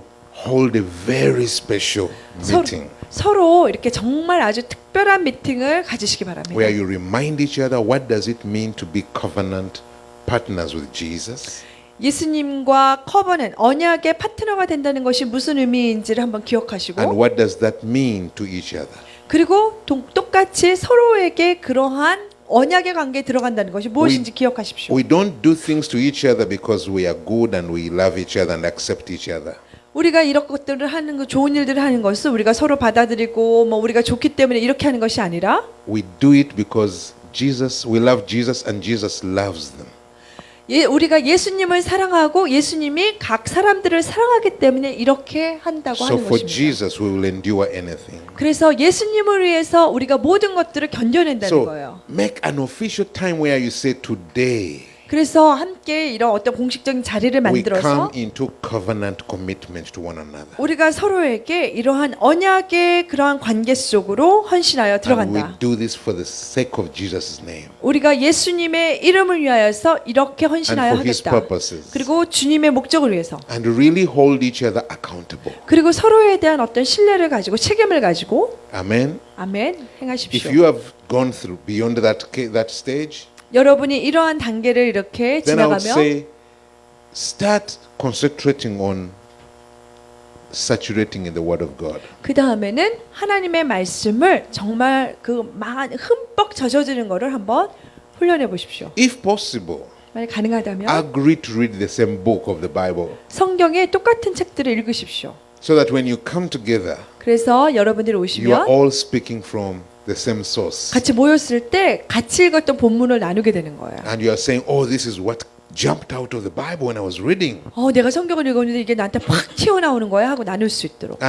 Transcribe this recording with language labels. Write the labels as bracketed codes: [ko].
[en] to hold a very special meeting [ko] 서로 이렇게 정말 아주 특별한 미팅을 가지시기 바랍니다. [en] where you remind each other what does it mean to be covenant partners with Jesus. [ko] 예수님과 커버는 언약의 파트너가 된다는 것이 무슨 의미인지를 한번 [en] And [ko] 기억하시고 [en] what does that mean to each other? [ko] 그리고 똑같이 서로에게 그러한 언약의 관계에 들어간다는 것이 무엇인지 기억하십시오. [en] We don't do things to each other because we are good and we love each other and accept each other. [ko] 우리가 이런 것들을 하는 거 좋은 일들을 하는 것은 우리가 서로 받아들이고 뭐 우리가 좋기 때문에 이렇게 하는 것이 아니라 [en] We do it because we love Jesus and Jesus loves them. [ko] 우리가 예수님을 사랑하고 예수님이 각 사람들을 사랑하기 때문에 이렇게 한다고 [en] So [ko] 하는 [en] for [ko] 것입니다. [en] Jesus, we will endure anything. [ko] 그래서 예수님을 위해서 우리가 모든 것들을 견뎌낸다는 거예요. [en] make an official time where you say today [ko] 그래서 함께 이런 어떤 공식적인 자리를 [en] we [ko] 만들어서 [en] come into covenant commitment to one another. [ko] 우리가 서로에게 이러한 언약의 그러한 관계 속으로 헌신하여 [en] And we [ko] 들어간다. [en] do this for the sake of Jesus' name [ko] 우리가 예수님의 이름을 위하여서 이렇게 [en] and [ko] 헌신하여 [en] for His [ko] 하겠다. [en] purposes. [ko] 그리고 주님의 목적을 위해서. [en] And really hold each other accountable. [ko] 그리고 서로에 대한 어떤 신뢰를 가지고 책임을 가지고 [en] Amen. [ko] 아멘 [en] If [ko] 행하십시오. [en] you have gone through beyond that stage, [ko] 여러분이 이러한 단계를 이렇게 [en] then I would [ko] 지나가면 [en] say start concentrating on saturating in the Word of God. [ko] 그 다음에는 하나님의 말씀을 정말 흠뻑 젖어드는 거를 한번 훈련해 보십시오. [en] If possible, [ko] 만약 가능하다면 [en] agree to read the same book of the Bible [ko] 성경의 똑같은 책들을 읽으십시오. [en] so that when you come together, [ko] 그래서 여러분들이 [en] you are [ko] 오시면 [en] all speaking from the same source. [ko] 같이 모였을 때 같이 읽었던 본문을 나누게 되는 거예요. [en] And you are saying, oh, this is what jumped out of the Bible when I was reading. [ko] 내가 성경을 읽었는데 이게 나한테 팍 튀어나오는 거야 하고 나눌 수 있도록.